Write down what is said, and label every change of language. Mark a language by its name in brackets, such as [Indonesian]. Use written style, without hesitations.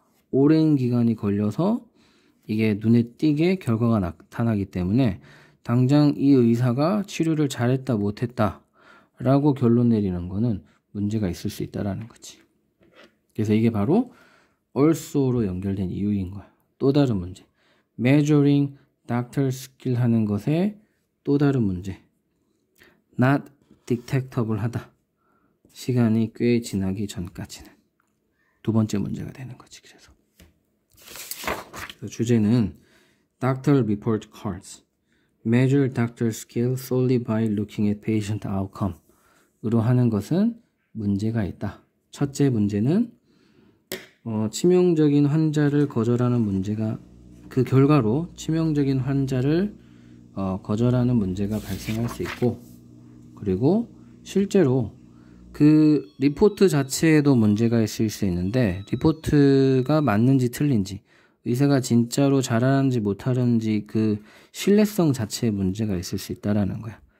[Korean] 오랜 기간이 걸려서 이게 눈에 띄게 결과가 나타나기 때문에 당장 이 의사가 치료를 잘했다 못했다 라고 결론 내리는 거는 문제가 있을 수 있다라는 거지. 그래서 이게 바로 also로 연결된 이유인 거야. 또 다른 문제. [English] measuring doctor skill [Korean] 하는 것의 또 다른 문제. [English] not detectable [Korean] 하다. 시간이 꽤 지나기 전까지는. 두 번째 문제가 되는 거지. 그래서 주제는 doctor report cards. [English] measure doctor skill solely by looking at patient outcome. [Korean] 으로 하는 것은 문제가 있다. 첫째 문제는 치명적인 환자를 거절하는 문제가 그 결과로 치명적인 환자를 거절하는 문제가 발생할 수 있고, 그리고 실제로 그 리포트 자체에도 문제가 있을 수 있는데 리포트가 맞는지 틀린지 의사가 진짜로 잘하는지 못하는지 그 신뢰성 자체에 문제가 있을 수 있다라는 거야.